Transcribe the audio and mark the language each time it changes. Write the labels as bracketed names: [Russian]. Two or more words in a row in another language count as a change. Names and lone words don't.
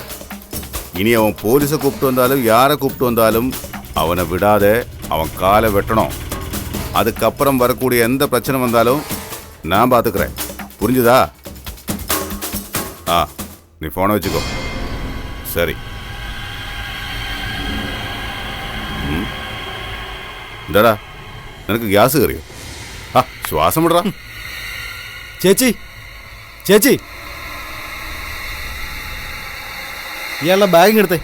[Tamil] இனி அவன் போலீஸை கூப்பிட்டு வந்தாலும் யாரை கூப்பிட்டு வந்தாலும் அவனை விடாதே, அவன் காலை வெட்டணும். அதுக்கப்புறம் வரக்கூடிய எந்த பிரச்சனை வந்தாலும் நான் பார்த்துக்கிறேன். புரிஞ்சுதா? நீ ஃபோனை வச்சுக்கோ. சரி. [Malayalam] എന്താടാ നിനക്ക് ഗ്യാസ് കയറിയോ? ശ്വാസം വിടറാ. ചേച്ചി ചേച്ചി ഇയാളുടെ ബാഗ് എടുത്തേ.